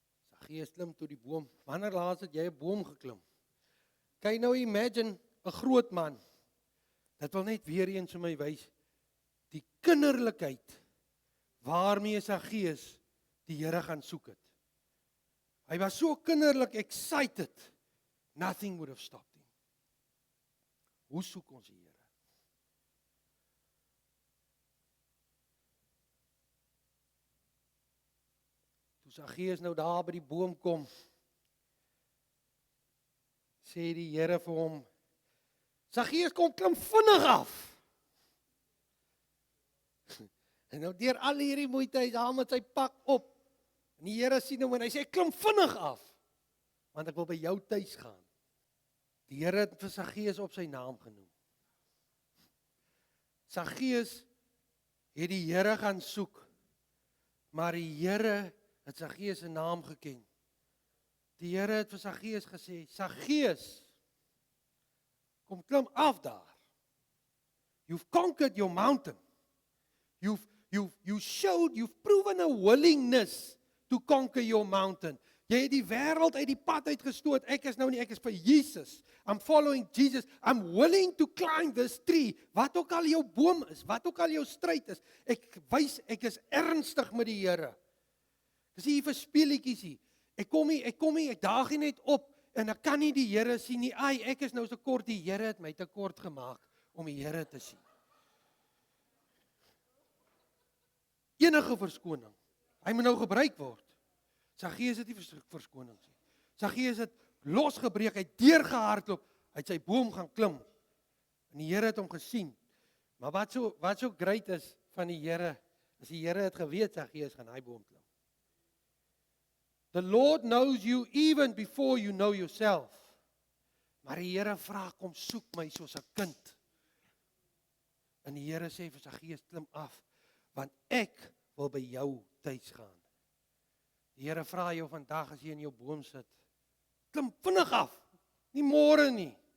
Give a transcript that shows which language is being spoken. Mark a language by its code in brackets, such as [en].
[af] Saggeus klim toe die boom. Wanneer laas het jy 'n boom geklim? Kan jy nou imagine 'n groot man? Dit wil net weer eens vir my wys die kinderlikheid waarmee Saggeus die Here gaan soek het. Hy was so kinderlik [en] excited, nothing would have stopped him. [af] Hoe soek ons die Here? Toe Saggeus nou daar by die boom kom, sê die Here vir hom, Saggeus kom klim vinnig af. En nou deur al hierdie moeite, hy haal met sy pak op. En die Here sien hom en hy sê, klim vinnig af, want ek wil by jou tuis gaan. Die Here het vir Saggeus op sy naam genoem. Saggeus het die Here gaan soek, maar die Here het Saggeus se naam geken. Die Here het vir Saggeus gesê, Saggeus, kom klim af daar. [en] You've conquered your mountain. You've proven a willingness to conquer your mountain. [af] Jy het die wêreld uit die pad uitgestoot. Ek is nou nie, ek is vir Jesus. [en] I'm following Jesus. I'm willing to climb this tree. [af] Wat ook al jou boom is, wat ook al jou stryd is. Ek is ernstig met die Here. Dis nie vir speelietjies nie. Ek kom nie, ek daag nie net op en ek kan nie die Here sien nie. Ai, ek is nou so kort, die Here het my te kort gemaak om die Here te sien. Enige verskoning. Hy moet nou gebruik word. Saggeus het nie verskoning nie. Saggeus het losgebreek, hy het deurgehardloop, hy het sy boom gaan klim. En die Here het hom gesien. Maar wat so great is van die Here, is die Here het geweet Saggeus gaan hy boom klim. [en] The Lord knows you even before you know yourself. [af] Maar die Here vra, kom soek my soos 'n kind. En die Here sê vir Saggeus, klim af, want ek wil by jou tuis gaan. Die Here vra jou vandag as jy in jou boom sit, klim vinnig af, nie môre nie.